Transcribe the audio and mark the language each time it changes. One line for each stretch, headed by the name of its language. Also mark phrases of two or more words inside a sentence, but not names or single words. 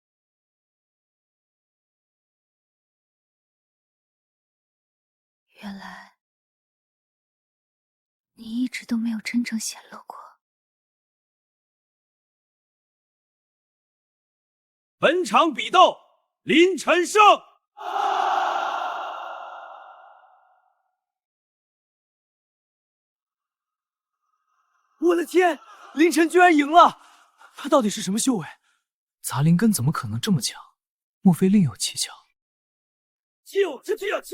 Chinese: 原來你一直都沒有真正顯露過。本場比鬥，林晨勝。我的天，林晨居然赢了！他到底是什么修为？杂灵根怎么可能这么强？莫非另有蹊蹺？就是这样！